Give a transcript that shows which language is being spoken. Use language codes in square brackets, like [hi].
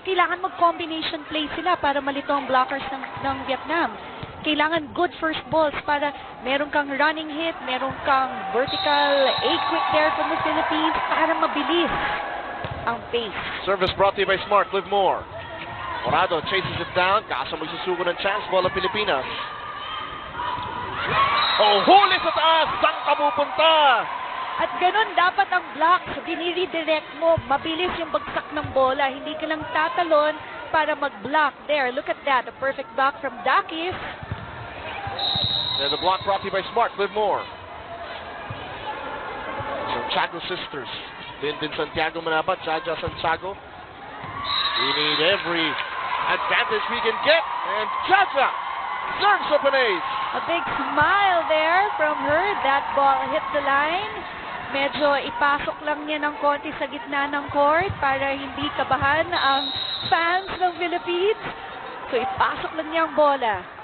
[tl] Kailangan mag-combination play sila para malito ang blockers ng Vietnam. Kailangan good first balls para meron kang running hit, meron kang vertical A-quick [en] there from the Philippines [tl] para mabilis ang pace. [en] Service brought to you by Smart. Live more. Morado chases it down. [tl] Kaso magsusugo ng chance ball ang Pilipinas. Oh, huli sa taas! Saan ka pupunta? At ganun dapat ang blocks. Diniredirect mo. Mabilis yung bagsak ng bola. Hindi ka lang tatalon para mag-block. [en] There, look at that. A perfect block from Dakis. And the block brought to you by Smart. Live more. Santiago sisters. Din Santiago Manabat. Jaja Santiago. We need every advantage we can get. And Jaja serves up an ace. A big smile there from her. That ball hit the line. [tl] Medyo ipasok lang niya ng konti sa gitna ng court para hindi kabahan ang fans ng Philippines. So ipasok lang niya ang bola.